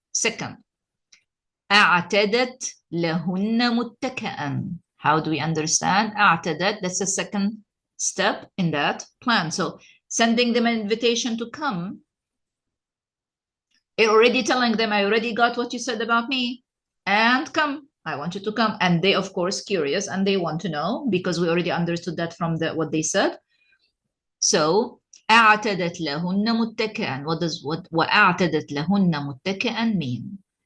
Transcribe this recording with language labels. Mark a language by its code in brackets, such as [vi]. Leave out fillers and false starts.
[en] Second, [ar] أعتدت لهن متكئا. [en] How do we understand أعتدت? That's the second step in that plan. So sending them an invitation to come, already telling them, I already got what you said about me, and come, I want you to come. And they, of course, curious, and they want to know, because we already understood that from what they said. So [ar] أعتدت لهن متكئا. [en] What does [ar] وأعتدت لهن متكئا [en] mean?